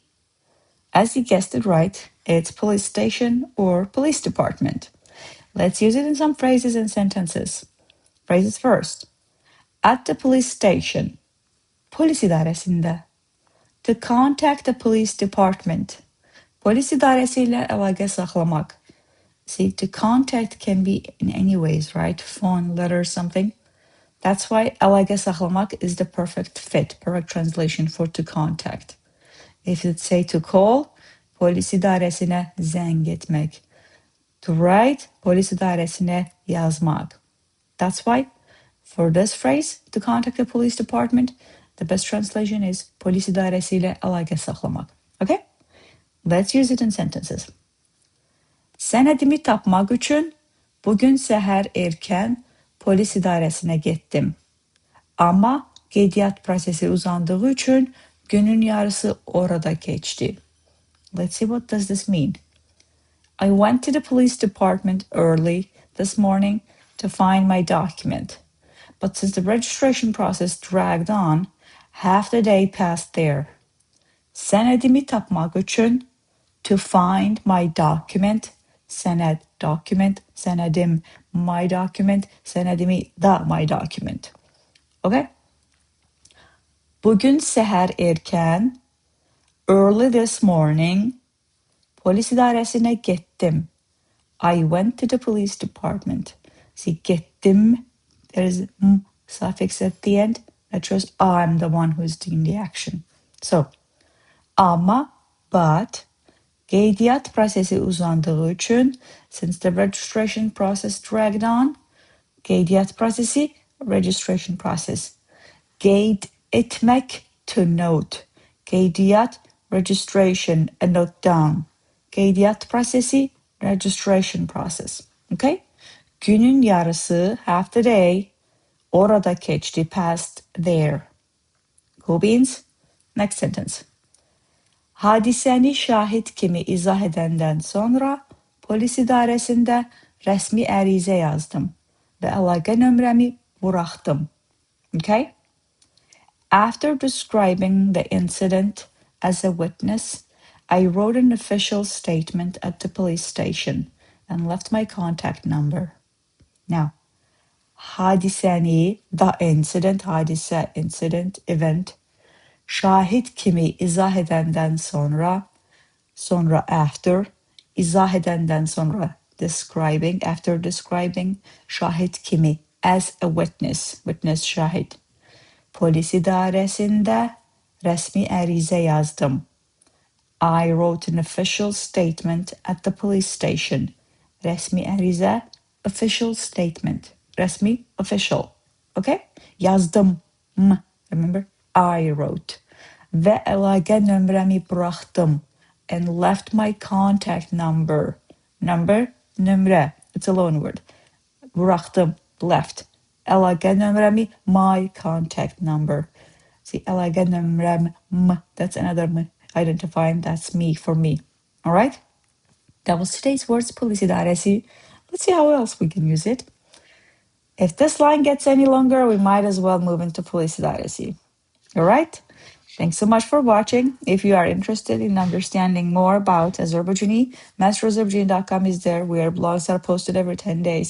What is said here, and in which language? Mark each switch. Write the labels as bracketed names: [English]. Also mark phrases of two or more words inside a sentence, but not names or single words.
[English] As you guessed it right, it's police station or police department. Let's use it in some phrases and sentences. Phrases first. At the police station. [Azerbaijani] Polis idaresinde. [English] To contact the police department. [Azerbaijani] Polis idaresiyle əlaqə saxlamaq. [English] See, to contact can be in any ways, right? Phone, letter, something. That's why [Azerbaijani] əlaqə saxlamaq [English] is the perfect fit, perfect translation for to contact. If you'd say to call, [Azerbaijani] polis idaresine zəng etmək. [English] To write, [Azerbaijani] polis idaresine yazmaq. [English] That's why for this phrase, to contact the police department, the best translation is [Azerbaijani] polis idaresiyle əlaqə saxlamaq. [English] Okay? Let's use it in sentences. [Azerbaijani] Sənədimi tapmaq üçün bugün səhər erkən polis idarəsinə getdim. Amma qeydiyyat prosesi uzandığı üçün günün yarısı orada keçdi. [English] Let's see, what does this mean? I went to the police department early this morning to find my document. But since the registration process dragged on, half the day passed there. [Azerbaijani] Sənədimi tapmaq üçün, [English] to find my document, sənəd, document, sənədim, my document, [Azerbaijani] sənədimi da, [English] my document. [Azerbaijani] Okay? Bugün səhər erkən, [English] early this morning, [Azerbaijani] polis idarəsinə getdim. [English] I went to the police department. See, getdim, there is m suffix at the end. That shows I'm the one who is doing the action. So, amma, but, [Azerbaijani] qeydiyyat prosesi uzandığı üçün, [English] since the registration process dragged on, [Azerbaijani] qeydiyyat prosesi, [English] registration process. [Azerbaijani] Qeyd etmək, [English] to note. Qeydiyyat, registration, a note down. [Azerbaijani] Qeydiyyat prosesi, [English] registration process. Okay? [Azerbaijani] Günün yarısı, [English] half the day, [Azerbaijani] orada keçdi, [English] passed there. Cool beans? Next sentence. [Azerbaijani] Hadisəni şahid kimi izah edəndən sonra polis idarəsində rəsmi ərizə yazdım və əlaqə nömrəmi buraxdım. [English] Okay? After describing the incident as a witness, I wrote an official statement at the police station and left my contact number. Now, hadisəni, the incident, hadisə, incident, event, [Azerbaijani] şahid kimi izah edəndən sonra, sonra after, izah edəndən sonra describing, [English] after describing, [Azerbaijani] şahid kimi, [English] as a witness, witness şahid. [Azerbaijani] Polis idarəsində rəsmi ərizə yazdım. [English] I wrote an official statement at the police station. [Azerbaijani] Rəsmi ərizə, [English] official statement. Rəsmi, official. Okay? Yazdım. Remember? I wrote. [Azerbaijani] Və əlaqə nömrəmi buraxdım. [English] And left my contact number. Number, nömrə. It's a loan word. Buraxdım, left. [Azerbaijani] Əlaqə nömrəmi, [English] my contact number. See, [Azerbaijani] əlaqə nömrəm, [English] that's another m. Identifying, that's me, for me. All right? That was today's words, [Azerbaijani] polis idarəsi. [English] Let's see how else we can use it. If this line gets any longer, we might as well move into [Azerbaijani] polis idarəsi. [English] All right? Thanks so much for watching. If you are interested in understanding more about Azerbaijani, masterazerbaijani.com is there, where blogs are posted every 10 days.